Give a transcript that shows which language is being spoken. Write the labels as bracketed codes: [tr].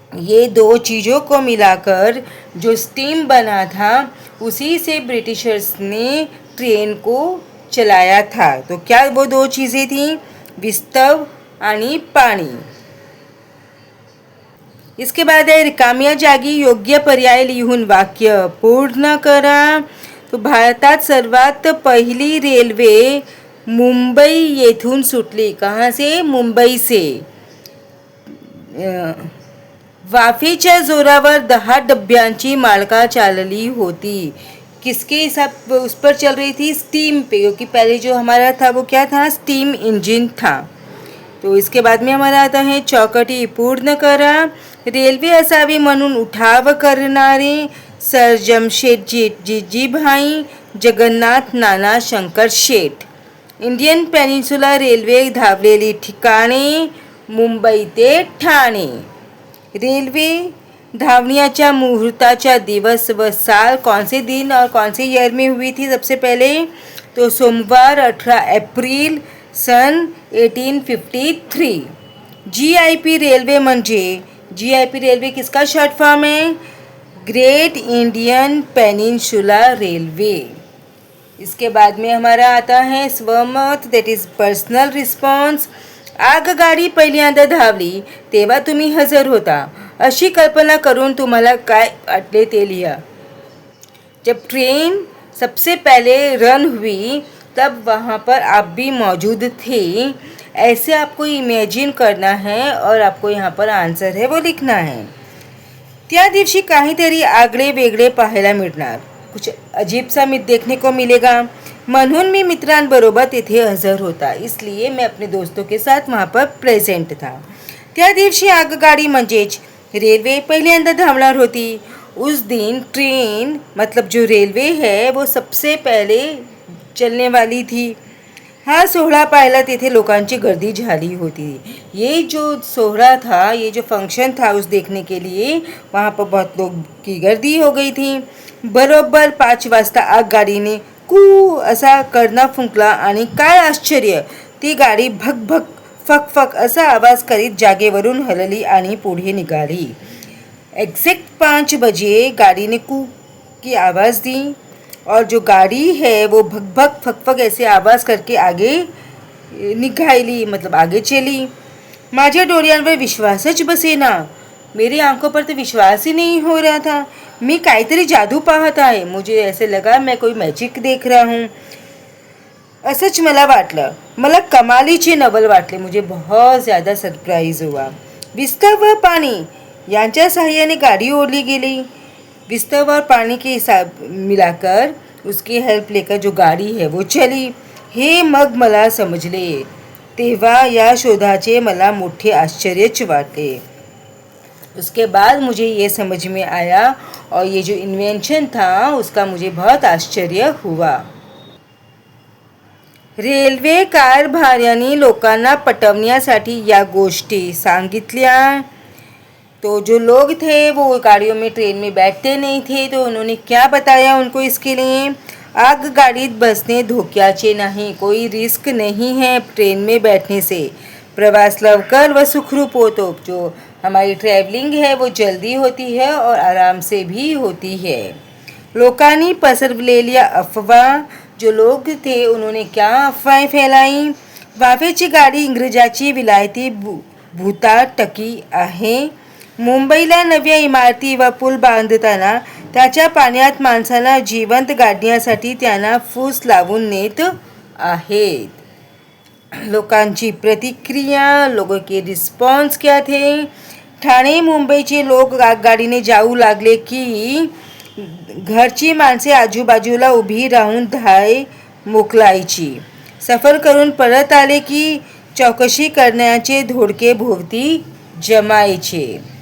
[hi] ये दो चीज़ों को मिलाकर जो स्टीम बना था उसी से ब्रिटिशर्स ने ट्रेन को चलाया था। तो क्या वो दो चीज़ें थी? [mr] विस्तव आणि पाणी। [hi] इसके बाद है [mr] रिकाम्या जागी योग्य पर्याय लिहून वाक्य पूर्ण करा। तो भारतात सर्वात पहिली रेल्वे मुंबई येथून सुटली। [hi] कहाँ से? मुंबई से। [mr] वाफेच्या जोरावर 10 डब्यांची मालका चालली होती। [hi] किसके हिसाब उस पर चल रही थी? स्टीम पे, क्योंकि पहले जो हमारा था वो क्या था? स्टीम इंजन था। तो इसके बाद में हमारा आता है [mr] चौकटी पूर्ण करा। रेल्वे असावी म्हणून उठाव करणारे सर जमशेदजी जीजीभाई, जगन्नाथ नाना शंकर शेठ। इंडियन पेनिन्सुला रेल्वे धावलेली ठिकाणे मुंबई ते ठाणे। रेल्वे धावण्याच्या मुहूर्ताचा दिवस व साल [hi] कौन से दिन और कौन से ईयर में हुई थी? सबसे पहले तो सोमवार 18 अप्रैल सन 1853। जीआईपी रेल्वे म्हणजे, जीआईपी रेल्वे किसका शॉर्ट फॉर्म है? [en] Great Indian peninsula railway. [hi] इसके बाद में हमारा आता है स्वमत, दैट इज पर्सनल रिस्पॉन्स। [mr] आगगाडी पहिल्यांदा धावली तेव्हा तुम्ही हजर होता, अशी कल्पना करून तुम्हाला काय वाटले ते लिहा। [hi] जब ट्रेन सबसे पहले रन हुई तब वहाँ पर आप भी मौजूद थे, ऐसे आपको इमेजिन करना है और आपको यहाँ पर आंसर है वो लिखना है। [mr] त्या दिवशी काहीतरी आगळे वेगळे पाहायला मिळणार, [hi] कुछ अजीब सा देखने को मिलेगा, [mr] म्हणून मी मित्रांबरोबर तिथे हजर होता, [hi] इसलिए मैं अपने दोस्तों के साथ वहाँ पर प्रेजेंट था। [mr] त्या दिवशी आगगाडी म्हणजेच रेल्वे पहिल्यांदा धावणार होती। [hi] उस दिन ट्रेन मतलब जो रेलवे है वो सबसे पहले चलने वाली थी। [mr] हा सोहळा पाहायला तिथे लोकांची गर्दी झाली होती। [hi] ये जो सोहळा था, ये जो फंक्शन था उस देखने के लिए वहाँ पर बहुत लोग की गर्दी हो गई थी। [mr] बरोबर 5 वाजता आगगाडीने कू असा कर्णा फुंकला आणि काय आश्चर्य, ती गाडी भक भक फक फक असा आवाज करीत जागेवरून हलली आणि पुढे निघाली। [hi] एग्जैक्ट 5 बजे गाड़ी ने कू की आवाज़ दी और जो गाड़ी है वो भग भग फक फक ऐसे आवाज़ करके आगे निघाली, मतलब आगे चली। [mr] माझ्या डोळ्यांवर विश्वासच बसेना, [hi] मेरी आंखों पर तो विश्वास ही नहीं हो रहा था। [mr] मैं काहीतरी जादू पाहत आहे, [hi] मुझे ऐसे लगा मैं कोई मॅजिक देख रहा हूँ, [mr] असंच मला वाटलं। मला कमालीचे नवल वाटले, [hi] मुझे बहुत ज़्यादा सरप्राइज़ हुआ। [mr] विस्तव व पाणी यांच्या सहाय्याने गाड़ी ओढ़ली गेली। [hi] विस्तव और पानी के हिसाब मिलाकर उसकी हेल्प लेकर जो गाड़ी है वो चली, [mr] हे मग मला समजले। तेव्हा या शोधाचे मला मोठे आश्चर्यच वाटले। [hi] उसके बाद मुझे ये समझ में आया और ये जो इन्वेंशन था उसका मुझे बहुत आश्चर्य हुआ। [mr] रेल्वे कारभार्याने लोकांना पटवण्यासाठी या गोष्टी सांगितल्या। [hi] तो जो लोग थे वो गाड़ियों में ट्रेन में बैठते नहीं थे, तो उन्होंने क्या बताया उनको इसके लिए? [mr] आगगाडीत बसणे धोक्याचे नाही, [hi] कोई रिस्क नहीं है ट्रेन में बैठने से। [mr] प्रवास लवकर व सुखरूप होतो। [hi] जो हमारी ट्रैवलिंग है वो जल्दी होती है और आराम से भी होती है। [mr] लोकांनी पसरवलेल्या अफवा, [hi] जो लोग थे उन्होंने क्या अफवाहें फैलाई? [mr] वाफेची गाडी इंग्रजाची विलायती भूताटकी आहे। मुंबईला नव्या इमारती व पूल बांधताना त्याच्या पाण्यात माणसांना जिवंत गाडण्यासाठी त्यांना फूस लावून नेत आहेत। लोकांची प्रतिक्रिया, [hi] लोगों के रिस्पॉन्स क्या थे? [mr] ठाणे मुंबईचे लोक आगगाडीने जाऊ लागले की घरची माणसे आजूबाजूला उभी राहून धाय मोकलायची। सफर करून परत आले की चौकशी करण्याचे धोडके भोवती जमायचे।